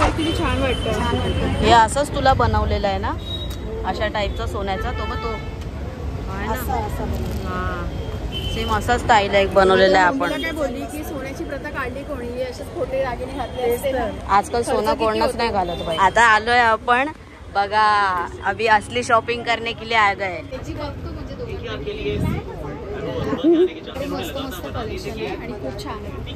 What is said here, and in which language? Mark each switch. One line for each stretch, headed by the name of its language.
Marathi: पण किती छान वाटतं. हे असंच तुला बनवलेलं आहे ना, अशा टाईपचा सोन्याचा तो तो सेम असा स्टाईल आहे बनवलेला आहे. आपण काय बोलली की सोन्याची प्रथा काढली कोणी, असेच खोटे दागिने घातले असते ना. आजकाल सोनं कोणच नाही घालत बाई. आता आलोय आपण बघा,
Hindi: अभी असली शॉपिंग करने के लिए आ गए.
Marathi: मस्त मस्त कलेक्शन आहे आणि खूप छान आहे.